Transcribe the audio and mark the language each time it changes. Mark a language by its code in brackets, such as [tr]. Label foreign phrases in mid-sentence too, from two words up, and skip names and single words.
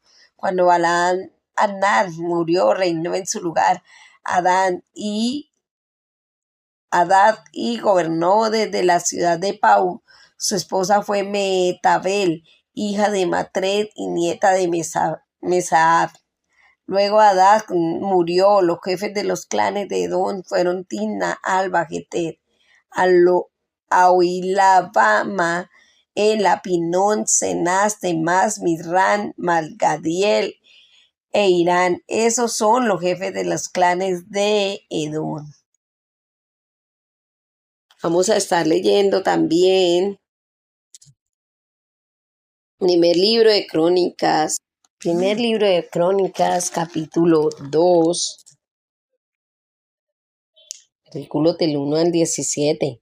[es] Cuando Balaam Anán murió, reinó en su lugar Hadad y gobernó desde la ciudad de Pau. Su esposa fue Mehetabel, hija de Matred y nieta de Mesaab. Luego Hadad murió. Los jefes de los clanes de Edom fueron Timna, Alba, Geter, Aoilabama, Ela, Pinón, Cenaz, Temás, Midrán, Malgadiel e Irán. Esos son los jefes de los clanes de Edom. Vamos a estar leyendo también Primer libro de Crónicas, capítulo 2, versículos del 1 al 17.